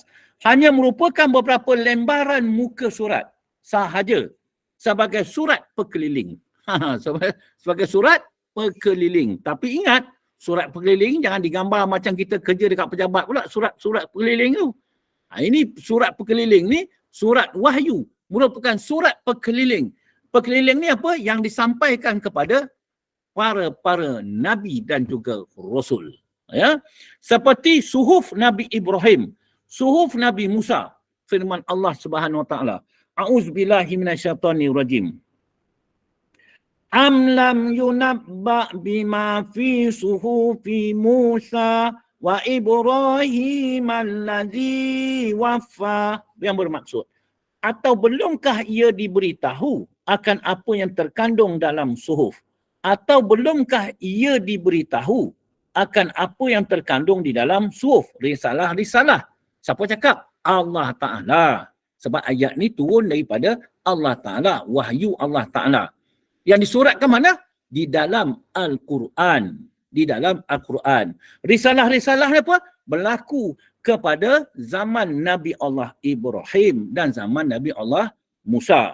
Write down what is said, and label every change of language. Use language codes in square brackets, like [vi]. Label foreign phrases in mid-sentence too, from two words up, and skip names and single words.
[ms] Hanya merupakan beberapa lembaran muka surat. Sahaja. Sebagai surat perkeliling. Sebagai surat perkeliling. Tapi ingat, Surat berkeliling jangan digambar macam kita kerja dekat pejabat pula, surat berkeliling tu. Ini surat berkeliling ni surat wahyu, merupakan surat berkeliling. Berkeliling ni apa? Yang disampaikan kepada para nabi dan juga rasul. Ya. Seperti suhuf Nabi Ibrahim, suhuf Nabi Musa. [ar] Firman Allah سبحانه وتعالى أعوذ بالله من الشيطان الرجيم. أم لم ينبأ بما في صحف موسى وإبراهيم الذي وفى. [ms] Yang bermaksud, atau belumkah ia diberitahu akan apa yang terkandung dalam suhuf? Atau belumkah ia diberitahu akan apa yang terkandung di dalam suhuf? Risalah-risalah. Siapa cakap? Allah Ta'ala. Sebab ayat ni turun daripada Allah Ta'ala. Wahyu Allah Ta'ala. Yang disuratkan mana? Di dalam Al-Quran. Di dalam Al-Quran. Risalah-risalah apa? Berlaku kepada zaman Nabi Allah Ibrahim dan zaman Nabi Allah Musa.